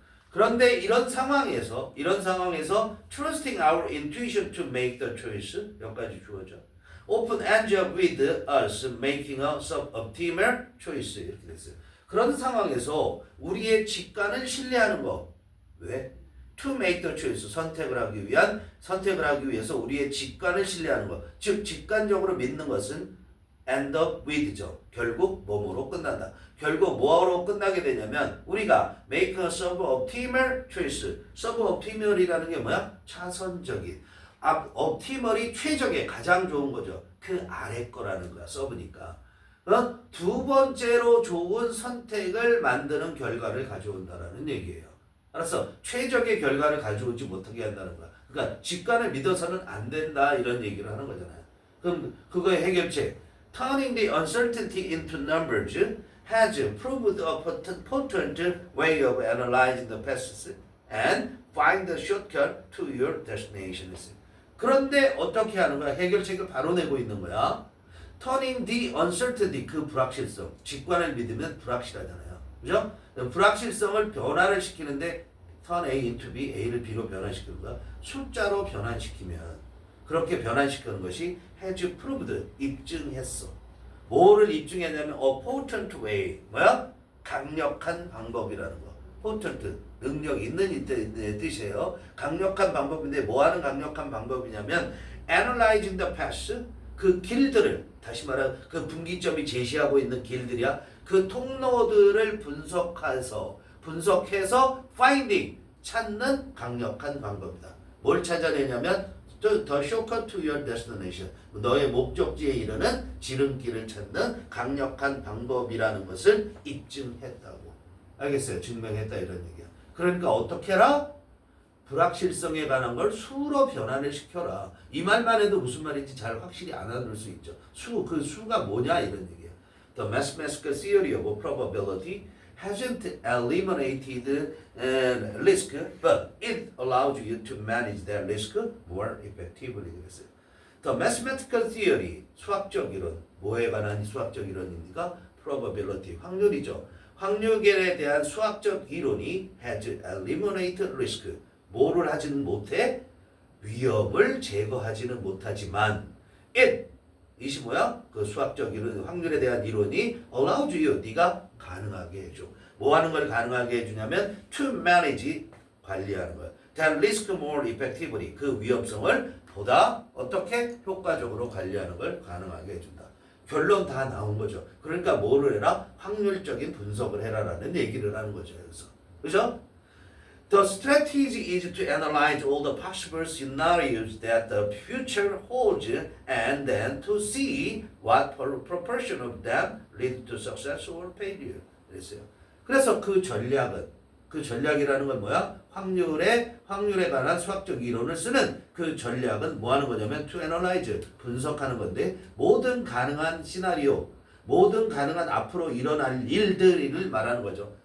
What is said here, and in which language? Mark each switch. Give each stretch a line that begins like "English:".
Korean: 그런데 이런 상황에서
English: trusting our intuition to make the choice
Korean: 여기까지 주어져.
English: Often ends up with us making a suboptimal choice
Korean: 이렇게 됐어요. 그런 상황에서 우리의 직관을 신뢰하는 거. 왜?
English: To make the choice
Korean: 선택을 하기 위해서 우리의 직관을 신뢰하는 것. 즉 직관적으로 믿는 것은
English: end up with
Korean: 죠. 결국 뭐뭐로 끝난다. 결국 뭐로 끝나게 되냐면 우리가
English: make a suboptimal choice.
Korean: suboptimal이라는 게 뭐야? 차선적인. optimal이 최적의 가장 좋은 거죠. 그 아래 거라는 거야. sub니까. 두 번째로 좋은 선택을 만드는 결과를 가져온다라는 얘기예요. 알았어? 최적의 결과를 가져오지 못하게 한다는 거야. 그러니까 직관을 믿어서는 안 된다 이런 얘기를 하는 거잖아요. 그럼 그거의 해결책.
English: Turning the uncertainty into numbers has proved a potent way of analyzing the past and find the shortcut to your destination.
Korean: 그런데 어떻게 하는 거야? 해결책을 바로 내고 있는 거야. Turning the uncertainty, 그 불확실성. 직관을 믿으면 불확실하잖아요. 그죠? 불확실성을 변화를 시키는데
English: turn A into B,
Korean: A를 B로 변환시키는 거야. 숫자로 변환시키면 그렇게 변환시키는 것이
English: has proved,
Korean: 입증했어. 뭐를 입증했냐면
English: a potent way,
Korean: 뭐야? 강력한 방법이라는 거. potent, 능력 있는 뜻이에요. 강력한 방법인데 뭐하는 강력한 방법이냐면
English: analyzing the past,
Korean: 그 길들을 다시 말하면 그 분기점이 제시하고 있는 길들이야. 그 통로들을 분석해서 finding 찾는 강력한 방법이다. 뭘 찾아내냐면
English: the shortcut to your destination.
Korean: 너의 목적지에 이르는 지름길을 찾는 강력한 방법이라는 것을 입증했다고. 알겠어요? 증명했다 이런 얘기야. 그러니까 어떻게 해라? 불확실성에 관한 걸 수로 변환을 시켜라. 이 말만 해도 무슨 말인지 잘 확실히 알아들 수 있죠. 그 수가 뭐냐 이런 얘기야.
English: The mathematical theory of probability hasn't eliminated risk, but it allows you to manage that risk more effectively.
Korean: 그랬어요.
English: The mathematical theory,
Korean: 수학적 이론, 뭐에 관한 수학적 이론입니까? Probability, 확률이죠. 확률에 대한 수학적 이론이
English: has eliminated risk,
Korean: 뭐를 하지는 못해? 위험을 제거하지는 못하지만 이것이 뭐야? 그 수학적 이론, 확률에 대한 이론이
English: allows you,
Korean: 네가 가능하게 해줘. 뭐 하는 걸 가능하게 해주냐면
English: to manage,
Korean: 관리하는 거야.
English: that risk more effectively,
Korean: 그 위험성을 보다 어떻게 효과적으로 관리하는 걸 가능하게 해준다. 결론 다 나온 거죠. 그러니까 뭐를 해라? 확률적인 분석을 해라라는 얘기를 하는 거죠. 여기서. 그죠?
English: The strategy is to analyze all the possible scenarios that the future holds and then to see what proportion of them lead to success or failure.
Korean: 그랬어요. 그래서 그 전략이라는 건 뭐야? 확률에 관한 수학적 이론을 쓰는 그 전략은 뭐 하는 거냐면
English: to analyze,
Korean: 분석하는 건데 모든 가능한 시나리오, 모든 가능한 앞으로 일어날 일들을 말하는 거죠.